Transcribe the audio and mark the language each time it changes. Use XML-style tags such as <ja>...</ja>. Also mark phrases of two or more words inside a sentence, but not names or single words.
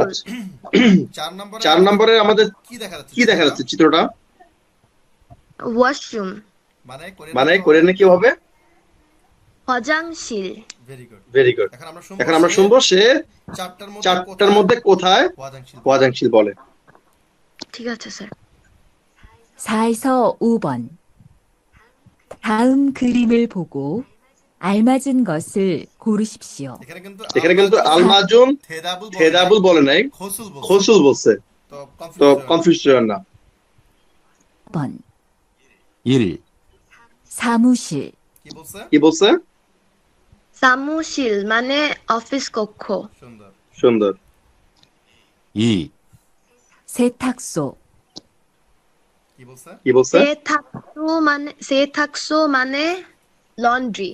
<bn>4 নম্বরে আমাদের কি দেখা যাচ্ছে চিত্রটা? ওয়াশরুম মানে কোরিয়ানে কি হবে?</bn> <ko>화장실.</ko> <en>Very good.</en> <bn>এখন আমরা শুনবো সে চারটার মধ্যে কোথায় 화장실 বলে। ঠিক আছে স্যার।</bn> <ko>4에서 5번. 다음 그림을 보고 알맞은 것을 고르십시오.</ko> <bn>এখানে কিন্তু</bn> <ko>알맞은 대답을</ko> <bn>বলে নাই, খসুল বলছে, তো কনফিউজ হবেন না।</bn> <ko>1번. 1. 사무실.</ko> <bn>কি বলছে? 사무실 মানে অফিস কক্ষ। সুন্দর।</bn> <ko>2. 세탁소.</ko> <bn>কি বলছে? 세탁소 মানে লন্ড্রি।</bn>